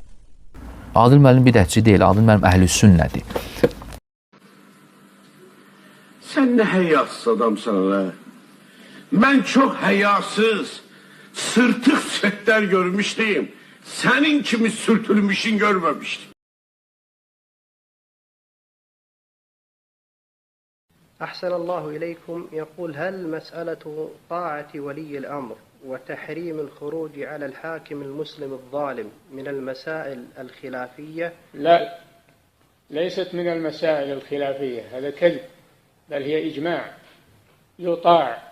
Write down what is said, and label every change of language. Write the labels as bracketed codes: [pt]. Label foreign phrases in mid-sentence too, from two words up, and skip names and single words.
[az] Adil müəllim bidətçi deyil, Adil müəllim əhl-i sünnədir. Sən nə həyasız adamsan elə? Mən çox həyasız, sırtıq sətlər görmüşdüm. Sənin kimi sürtülmüşün görməmişdim. [ar] أحسن الله إليكم. يقول هل مسألة طاعة ولي الأمر وتحريم الخروج على الحاكم المسلم الظالم من المسائل الخلافية؟ لا، ليست من المسائل الخلافية، هذا كذب، بل هي إجماع.